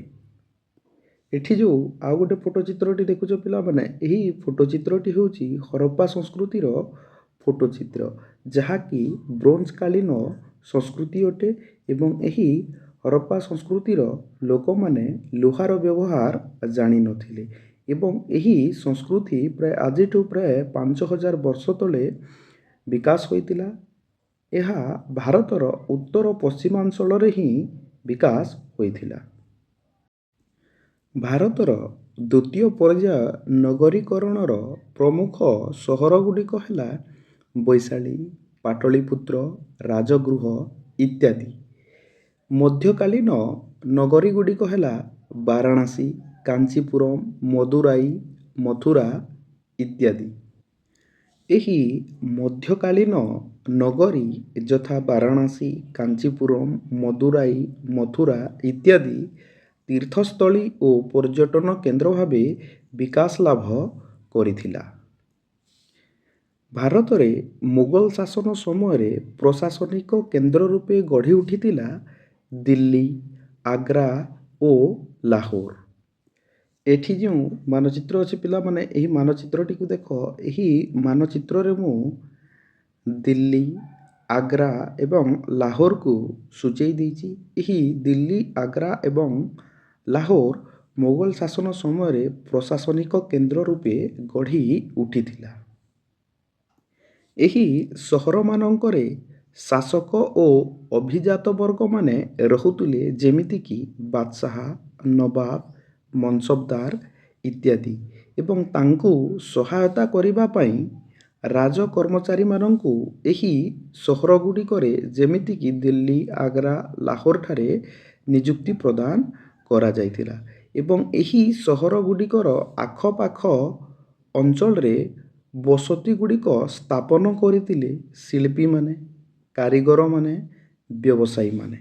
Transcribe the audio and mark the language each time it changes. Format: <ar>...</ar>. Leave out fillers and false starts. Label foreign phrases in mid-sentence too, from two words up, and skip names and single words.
<or>ଏଠି ଯୋ ଆ ଗୋଟେ ଫୋଟୋ ଚିତ୍ରଟି ଦେଖୁଛ ପିଲା ମାନେ ଏହି ଫୋଟୋ ଚିତ୍ରଟି ହୋଚି ହରପ୍ପା ସଂସ୍କୃତିର ଫୋଟୋ ଚିତ୍ର ଯାହା କି ବ୍ରୋଞ୍ଜ କାଳୀନ ସଂସ୍କୃତି ଅଟେ ଏବଂ ଏହି ହରପ୍ପା ସଂସ୍କୃତିର ଲୋକ ମାନେ ଲୁହାର ବ୍ୟବହାର ଜାଣି ନଥିଲେ ଏବଂ ଏହି ସଂସ୍କୃତି ପ୍ରାୟ ଆଜିଠୁ ପ୍ରାୟ 5000 ବର୍ଷ ତଳେ ବିକାଶ ହୋଇଥିଲା। ଏହା ଭାରତର ଉତ୍ତର ପଶ୍ଚିମାଞ୍ଚଳ ରେ ହିଁ ବିକାଶ ହୋଇଥିଲା। ଭାରତର ଦ୍ୱିତୀୟ ପର୍ଯ୍ୟାୟ ନଗରୀକରଣର ପ୍ରମୁଖ ସହର ଗୁଡିକ ହେଲା ବୈଶାଳୀ, ପାଟଳିପୁତ୍ର, ରାଜଗୃହ ଇତ୍ୟାଦି। ମଧ୍ୟକାଳୀନ ନଗରୀ ଗୁଡିକ ହେଲା ବାରାଣସୀ, କାଞ୍ଚୀପୁରମ, ମଦୁରାଇ, ମଥୁରା ଇତ୍ୟାଦି। ଏହି ମଧ୍ୟକାଳୀନ ନଗରୀ ଯଥା ବାରାଣସୀ, କାଞ୍ଚୀପୁରମ, ମଦୁରାଇ, ମଥୁରା ଇତ୍ୟାଦି ତୀର୍ଥସ୍ଥଳୀ ଓ ପର୍ଯ୍ୟଟନ କେନ୍ଦ୍ର ଭାବେ ବିକାଶ ଲାଭ କରିଥିଲା। ଭାରତ ରେ ମୋଗଲ ଶାସନ ସମୟ ରେ ପ୍ରଶାସନିକ କେନ୍ଦ୍ର ରୂପେ ଗଢ଼ି ଉଠିଥିଲା ଦିଲ୍ଲୀ, ଆଗ୍ରା ଓ ଲାହୋର। ଏଠି ଯୋ ମାନଚିତ୍ର ଅଛି ପିଲା ମାନେ ଏହି ମାନଚିତ୍ରଟି କୁ ଦେଖ। ଏହି ମାନଚିତ୍ର ରେ ମୁଁ ଦିଲ୍ଲୀ, ଆଗ୍ରା ଏବଂ ଲାହୋର କୁ ସୂଚାଇ ଦେଉଛି। ଏହି ଦିଲ୍ଲୀ, ଆଗ୍ରା ଏବଂ ଲାହୋର ମୋଗଲ ଶାସନ ସମୟ ରେ ପ୍ରଶାସନିକ କେନ୍ଦ୍ର ରୂପେ ଗଢ଼ି ଉଠିଥିଲା। ଏହି ସହର ମାନଙ୍କରେ ଶାସକ ଓ ଅଭିଜାତ ବର୍ଗ ମାନେ ରହୁଥିଲେ ଯେମିତି କି ବାଦଶାହ, ନବାବ, ମନସବଦାର ଇତ୍ୟାଦି ଏବଂ ସେମାନଙ୍କୁ ସହାୟତା କରିବା ପାଇଁ ରାଜ କର୍ମଚାରୀ ମାନଙ୍କୁ ଏହି ସହର ଗୁଡିକରେ ଯେମିତି କି ଦିଲ୍ଲୀ, ଆଗ୍ରା, ଲାହୋର ଠାରେ ନିଯୁକ୍ତି ପ୍ରଦାନ କରା ଯାଇଥିଲା ଏବଂ ଏହି ସହର ଗୁଡିକର ଆଖପାଖ ଅଞ୍ଚଳ ରେ ବସତି ଗୁଡିକ ସ୍ଥାପନ କରିଥିଲେ ଶିଳ୍ପୀ ମାନେ, କାରିଗର ମାନେ, ବ୍ୟବସାୟୀ ମାନେ।</or>